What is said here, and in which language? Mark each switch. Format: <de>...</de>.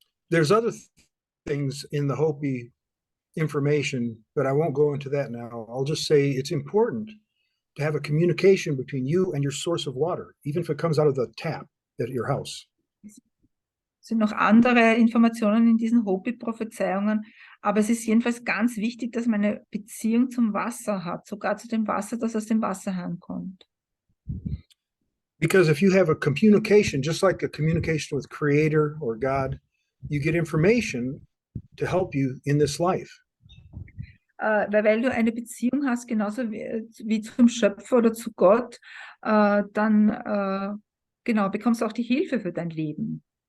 <en>There's other things in the Hopi information, but I won't go into that now. I'll just say it's important to have a communication between you and your source of water, even if it comes out of the tap at your house.</en> <de>Es sind noch andere Informationen in diesen Hopi-Prophezeiungen, aber es ist jedenfalls ganz wichtig, dass man eine Beziehung zum Wasser hat, sogar zu dem Wasser, das aus dem Wasserhahn kommt.</de> <en>Because if you have a communication, just like a communication with Creator or God, you get information to help you in this life.</en> <de>Weil du eine Beziehung hast, genauso wie zum Schöpfer oder zu Gott, dann genau, bekommst du auch die Hilfe für dein Leben.</de>